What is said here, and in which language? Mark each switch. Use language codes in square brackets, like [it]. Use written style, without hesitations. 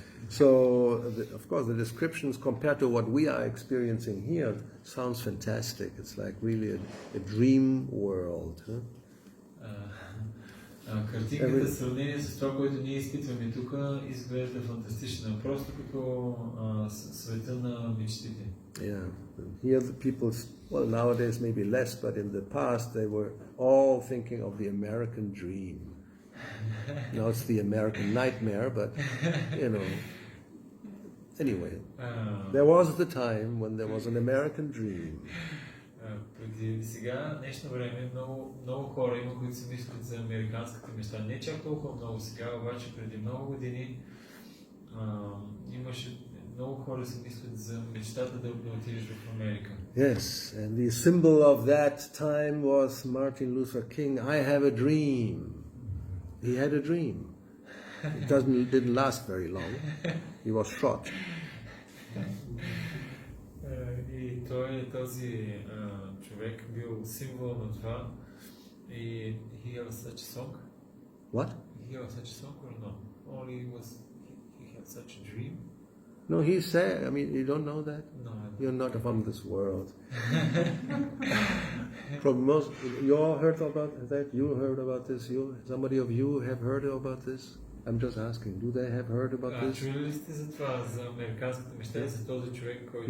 [en] So, of course, the descriptions compared to what we are experiencing here sounds fantastic. It's like really a dream world. [bg] Картинката в сравнение с това, което ние изпитваме тук, изглежда фантастична, просто като света на мечтите. [en] Yeah, here the people, well, nowadays maybe less, but in the past they were all thinking of the American dream. Now it's the American nightmare, but anyway, there was the time when there was an American dream. [bg] Преди сега, днешно време, много хора има, които си мислят за американската мечта. Не чак толкова много сега, обаче преди много години имаше много хора си мислят за мечтата да отидеш в Америка. [en] Yes, and the symbol of that time was Martin Luther King. I have a dream. He had a dream. It didn't last very long. He was shot. [bg] И този човек бил символ на това. И [en] he had such a song. What? He had such a song or no? Only he had such a dream. No, he said. I mean, you don't know that. No. You're not from this world. You all heard about that? You heard about this? Somebody of you have heard about this? I'm just asking. Do they have heard about this? [bg] Чули ли сте за това, за американската мечта, за този човек, който...